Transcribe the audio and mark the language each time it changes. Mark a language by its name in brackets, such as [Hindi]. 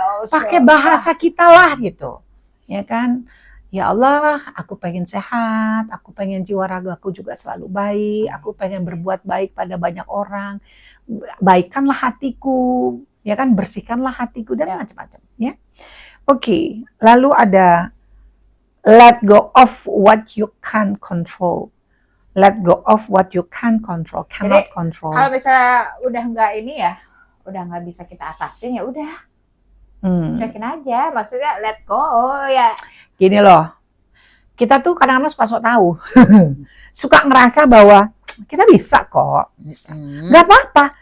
[Indonesian] Pakai bahasa kita lah gitu, ya kan? Ya Allah, aku pengen sehat, aku pengen jiwa ragaku juga selalu baik, aku pengen berbuat baik pada banyak orang, baikkanlah hatiku, ya kan? Bersihkanlah hatiku dan macam-macam, ya. Oke, lalu ada [English] let go of what you can't control. Let go of what you can control, cannot control. [Indonesian] Kalau misalnya udah nggak bisa kita atasin, ya udah, cuekin aja. Maksudnya let go ya. Gini loh, kita tuh kadang-kadang suka sok tahu, suka ngerasa bahwa kita bisa kok, nggak apa-apa.